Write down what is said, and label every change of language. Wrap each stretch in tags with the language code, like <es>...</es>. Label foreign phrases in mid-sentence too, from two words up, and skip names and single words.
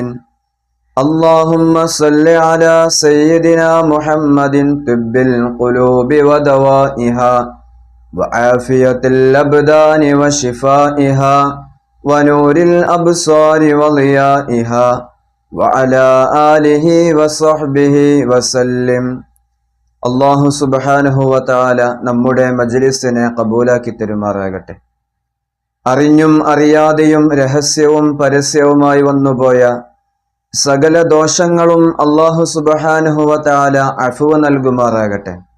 <ar>اللهم صل على سيدنا محمد طب القلوب ودوائها وعافية الأبدان وشفائها ونور الأبصار وضيائها وعلى آله وصحبه وسلم.</ar> <ml>അള്ളാഹു</ml> <ar>سبحانه وتعالى</ar> <ml>നമ്മുടെ മജ്ലിസിനെ കബൂലാക്കി തരുമാറാകട്ടെ. അറിഞ്ഞും അറിയാതെയും രഹസ്യവും പരസ്യവുമായി വന്നുപോയ സകല ദോഷങ്ങളും അള്ളാഹു</ml> <ar>سبحانه وتعالى</ar> <ml>അഫ്വ് നൽകുമാറാകട്ടെ.</ml>